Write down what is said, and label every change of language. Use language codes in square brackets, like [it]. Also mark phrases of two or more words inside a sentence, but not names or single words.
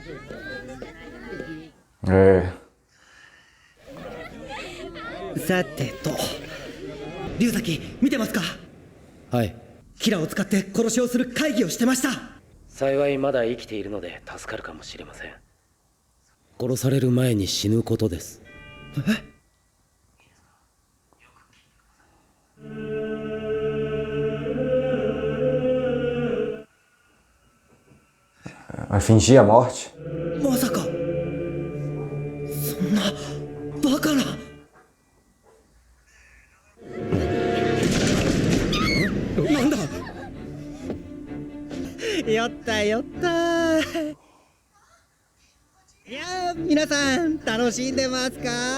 [ja] さてと、龍崎見てますか？はい。キラを使って殺しをする会議をしてました。幸いまだ生きているので助かるかもしれません。殺される前に死ぬことです。 [pt] Vai fingir a morte? [ja] まさかそんなバカな。なんだ。酔った酔った。いやー、皆さん楽しんでますか？